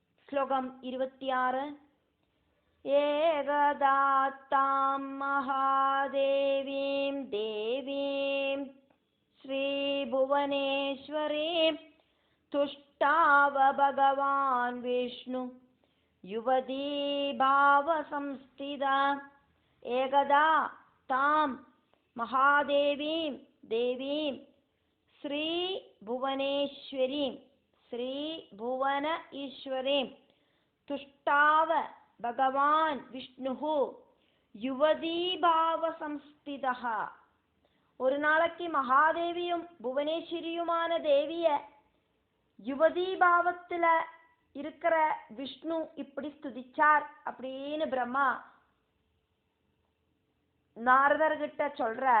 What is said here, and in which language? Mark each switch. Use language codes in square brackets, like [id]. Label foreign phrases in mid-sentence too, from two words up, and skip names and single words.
[sa] श्लोकम् 26 एकदात्तां महादेवीं देवीं श्रीभुवनेश्वरीं तुष्टाव भगवान् विष्णु युवती भावसंस्थिता एकदा तां महादेवीं देवीं श्रीभुवनेश्वरीं श्रीभुवन ईश्वरीं तुष्टाव भगवान विष्णुः युवती भाव संस्थितः [ta] ஒரு நாளைக்கு மகாதேவியும் புவனேஸ்வரியுமான தேவிய யுவதி பாவத்துல இருக்கிற விஷ்ணு இப்படி ஸ்துதிச்சார் அப்படின்னு பிரம்மா நாரதர்கிட்ட சொல்றார்.